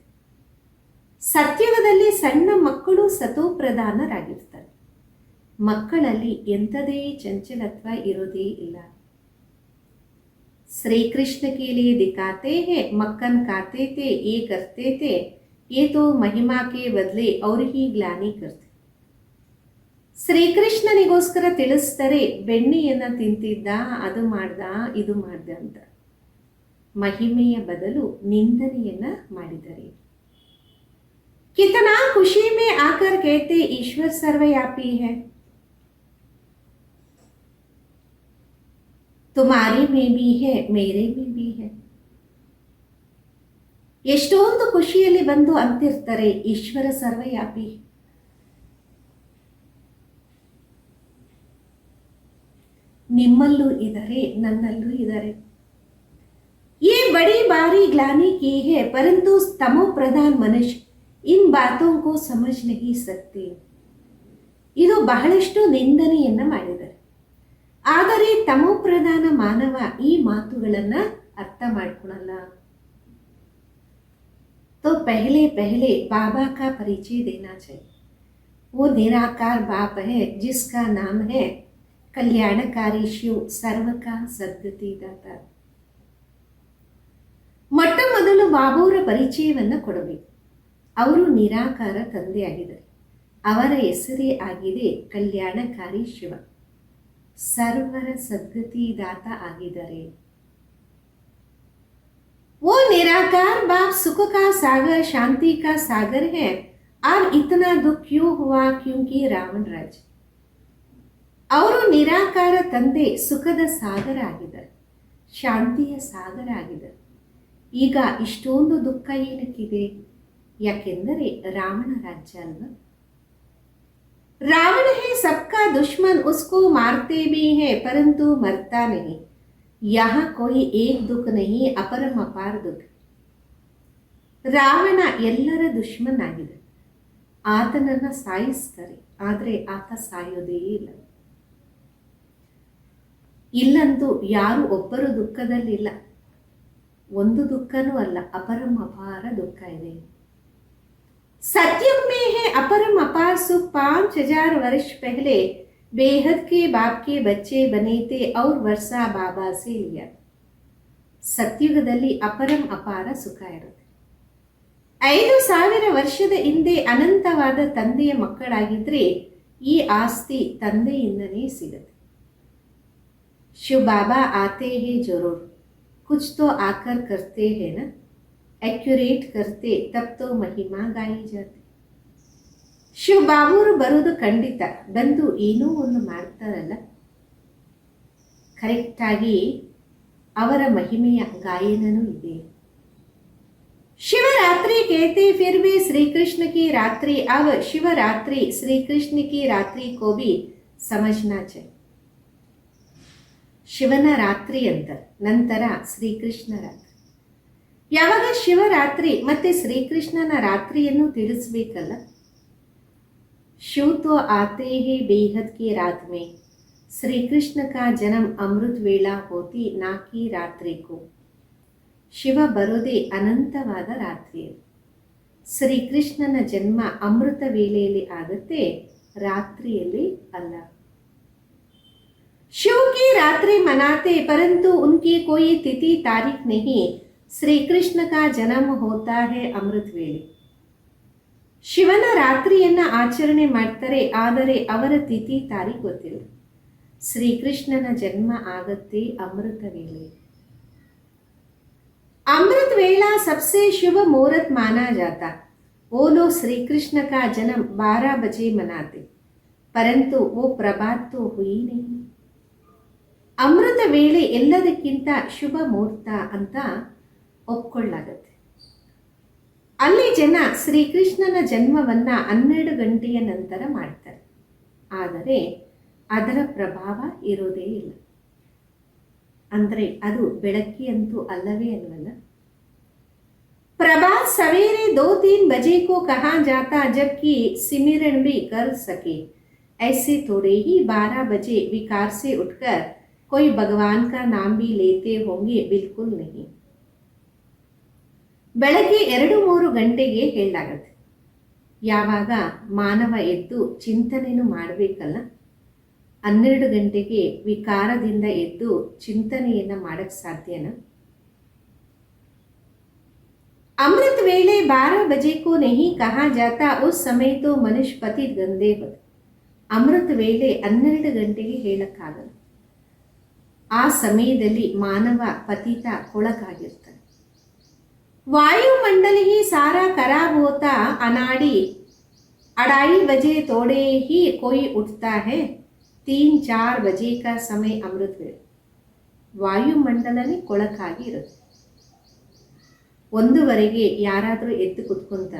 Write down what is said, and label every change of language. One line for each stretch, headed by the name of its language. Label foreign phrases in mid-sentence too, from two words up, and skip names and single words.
Kannada: ಸತ್ಯುಗದಲ್ಲಿ ಸಣ್ಣ ಮಕ್ಕಳು ಸತೋ ಪ್ರಧಾನರಾಗಿರ್ತಾರೆ, ಮಕ್ಕಳಲ್ಲಿ ಎಂಥದೇ ಚಂಚಲತ್ವ ಇರೋದೇ ಇಲ್ಲ.
Hindi: श्री कृष्ण के लिए दिखाते हैं, मक्खन खाते थे, ये करते थे, ये तो महिमा के बदले और ही ग्लानि करते.
Kannada: ಶ್ರೀಕೃಷ್ಣನಿಗೋಸ್ಕರ ತಿಳಿಸ್ತಾರೆ, ಬೆಣ್ಣೆಯನ್ನು ತಿಂತಿದ್ದ, ಅದು ಮಾಡ್ದ, ಇದು ಮಾಡ್ದ ಅಂತ. ಮಹಿಮೆಯ ಬದಲು ನಿಂದನೆಯನ್ನ ಮಾಡಿದ್ದಾರೆ.
Hindi: कितना खुशी में आकर कहते ईश्वर सर्वव्यापी है, तुम्हारे में भी है, मेरे में भी है.
Kannada: ಎಷ್ಟೊಂದು ಖುಷಿಯಲ್ಲಿ ಬಂದು ಅಂತಿರ್ತಾರೆ ಈಶ್ವರ ಸರ್ವವ್ಯಾಪಿ. ನಿಮ್ಮಲ್ಲೂ ಇದ್ದಾರೆ, ನನ್ನಲ್ಲೂ ಇದ್ದಾರೆ.
Hindi: ये बड़ी बारी ग्लानि की है, परंतु तमो प्रधान मनुष्य इन बातों को समझ नहीं सकते.
Kannada: ಇದು ಬಹಳಷ್ಟು ನಿಂದನೆಯನ್ನ ಮಾಡಿದ್ದಾರೆ, ಆದರೆ ತಮೋ ಪ್ರಧಾನ ಮಾನವ ಈ ಮಾತುಗಳನ್ನ ಅರ್ಥ ಮಾಡ್ಕೊಳಲ್ಲ.
Hindi: तो पहले पहले बाबा का परिचय देना चाहिए. वो निराकार बाप है जिसका नाम है कल्याणकारी शिव, सर्व का सद्गति दाता.
Kannada: ಮೊಟ್ಟ ಮೊದಲು ಬಾಬುವರ ಪರಿಚಯವನ್ನು ಕೊಡಬೇಕು. ಅವರು ನಿರಾಕಾರ ತಂದೆಯಾಗಿದ್ದಾರೆ, ಅವರ ಹೆಸರೇ ಆಗಿದೆ ಕಲ್ಯಾಣಕಾರಿ ಶಿವ, ಸರ್ವರ ಸದ್ಗತಿದಾತ ಆಗಿದ್ದಾರೆ.
Hindi: वो निराकार बाप सुख का सागर, शांति का सागर है, और इतना दुख क्यों हुआ, क्योंकि रावण राज.
Kannada: ಅವರು ನಿರಾಕಾರ ತಂದೆ ಸುಖದ ಸಾಗರ ಆಗಿದ್ದಾರೆ, ಶಾಂತಿಯ ಸಾಗರ ಆಗಿದ್ದಾರೆ. ಈಗ ಇಷ್ಟೊಂದು ದುಃಖ ಏನಕ್ಕಿದೆ, ಯಾಕೆಂದರೆ ರಾವಣ ರಾಜ್ಯ ಅಲ್ವಾ.
Hindi: रावण है सबका दुश्मन, उसको मारते भी है परंतु मरता नहीं. यहाँ कोई एक दुख नहीं, अपरम अपार दुख.
Kannada: ರಾವಣ ಎಲ್ಲರ ದುಶ್ಮನ್ ಆಗಿದೆ, ಆತನನ್ನು ಸಾಯಿಸ್ತಾರೆ, ಆದರೆ ಆತ ಸಾಯೋದೇ ಇಲ್ಲ. ಇಲ್ಲಂತೂ ಯಾರು ಒಬ್ಬರು ದುಃಖದಲ್ಲಿಲ್ಲ. ಒಂದು ದುಃಖನೂ ಅಲ್ಲ, ಅಪರಂ ಅಪಾರ ದುಃಖ ಇದೆ.
Hindi: सतयुग में है अपरम अपार सुख। 5000 वर्ष पहले बेहद के बाप के बच्चे बने थे और वर्षा बाबा से लिया।
Kannada: ಸತ್ಯುಗದಲ್ಲಿ ಅಪರಂ ಅಪಾರ ಸುಖ ಇರುತ್ತೆ. 5000 ವರ್ಷದ ಹಿಂದೆ ಅನಂತವಾದ ತಂದೆಯ ಮಕ್ಕಳಾಗಿದ್ರೆ ಈ ಆಸ್ತಿ ತಂದೆಯಿಂದನೇ ಸಿಗುತ್ತೆ.
Hindi: शिव बाबा आते हैं ज़रूर, कुछ तो आकर करते हैं ना, एक्यूरेट करते तब तो महिमा गाई जाती.
Kannada: ಶಿವ ಬಾಬೂರು ಬರೋದು ಖಂಡಿತ, ಬಂದು ಏನೋ ಒಂದು ಮಾಡ್ತಾರಲ್ಲ, ಕರೆಕ್ಟಾಗಿ ಅವರ ಮಹಿಮೆಯ ಗಾಯನನೂ ಇದೆ.
Hindi: ಶಿವರಾತ್ರಿ कहते फिर भी श्री कृष्ण की रात्रि, अब शिवरात्रि श्री कृष्ण की रात्रि को भी समझना चाहिए.
Kannada: ಶಿವನ ರಾತ್ರಿ ಅಂತ ನಂತರ ಶ್ರೀಕೃಷ್ಣ ರಾತ್ರಿ. ಯಾವಾಗ ಶಿವರಾತ್ರಿ ಮತ್ತೆ ಶ್ರೀಕೃಷ್ಣನ ರಾತ್ರಿಯನ್ನು ತಿಳಿಸ್ಬೇಕಲ್ಲ.
Hindi: शिव तो आते ही बेहद की रात में, श्री कृष्ण का जन्म अमृत वेला होती ना की रात्रि को.
Kannada: ಶಿವ ಬರೋದೇ ಅನಂತವಾದ ರಾತ್ರಿಯಲ್ಲಿ. ಶ್ರೀಕೃಷ್ಣನ ಜನ್ಮ ಅಮೃತ ವೇಳೆಯಲ್ಲಿ ಆಗುತ್ತೆ, ರಾತ್ರಿಯಲ್ಲಿ ಅಲ್ಲ.
Hindi: शिव की रात्रि मनाते परंतु उनकी कोई तिथि तारीख नहीं. श्री कृष्ण का जन्म होता है अमृत ವೇಳೆ.
Kannada: ಶಿವನ ರಾತ್ರಿಯನ್ನ ಆಚರಣೆ ಮಾಡ್ತಾರೆ, ಆದರೆ ಅವರ ತಿಥಿ ತಾರೀಖು ಗೊತ್ತಿಲ್ಲ. ಶ್ರೀಕೃಷ್ಣನ ಜನ್ಮ ಆಗತ್ತೆ ಅಮೃತ ವೇಳೆ.
Hindi: अमृत वेला सबसे शुभ मुहूर्त माना जाता. वो लोग श्री कृष्ण का जन्म 12 बजे मनाते, परंतु वो प्रभात तो हुई नहीं.
Kannada: ಅಮೃತ ವೇಳೆ ಎಲ್ಲದಕ್ಕಿಂತ ಶುಭ ಮುಹೂರ್ತ ಅಂತ ಒಪ್ಕೊಳ್ಳಾಗತ್ತೆ. ಅಲ್ಲಿ ಜನ ಶ್ರೀಕೃಷ್ಣನ ಜನ್ಮವನ್ನ 12 ಗಂಟೆಯ ನಂತರ ಮಾಡ್ತಾರೆ, ಆದರೆ ಅದರ ಪ್ರಭಾವ ಇರೋದೇ ಇಲ್ಲ. ಅಂದರೆ ಅದು ಬೆಳಗ್ಗೆ ಅಂತೂ ಅಲ್ಲವೇ ಅಲ್ವಲ್ಲ.
Hindi: प्रभात सवेरे 2-3 बजे को कहा जाता, जबकि सिमरन भी कर सके. ऐसे थोड़े ही 12 बजे विकार से उठकर कोई भगवान का नाम भी लेते होंगे? बिल्कुल नहीं.
Kannada: ಬೆಳಗ್ಗೆ 2-3 ಗಂಟೆಗೆ ಹೇಳಲಾಗತ್ತೆ. ಯಾವಾಗ ಮಾನವ ಎದ್ದು ಚಿಂತನೆಯನ್ನು ಮಾಡಬೇಕಲ್ಲ, 12 ಗಂಟೆಗೆ ವಿಕಾರದಿಂದ ಎದ್ದು ಚಿಂತನೆಯನ್ನ ಮಾಡಕ್ ಸಾಧ್ಯನಾ?
Hindi: अमृत वेले 12 बजे को नहीं कहा जाता, उस समय तो मनुष्य पति गंदे होते.
Kannada: ಅಮೃತ ವೇಳೆ 12 ಗಂಟೆಗೆ ಹೇಳಕ್ಕಾಗಲ್ಲ. ಆ ಸಮಯದಲ್ಲಿ ಮಾನವ ಪತಿತ ಕೊಳಕಾಗಿರ್ತಾನೆ.
Hindi: वायुमंडल ही सारा खराब होता, अनाड़ी 2:30 बजे थोड़े ही कोई उठता है. 3-4 बजे का समय अमृत ವೇಳೆ.
Kannada: ವಾಯುಮಂಡಲನೇ ಕೊಳಕಾಗಿ ಇರುತ್ತೆ. 1:00 ಯಾರಾದರೂ ಎದ್ದು ಕುತ್ಕೊಂತಾರ?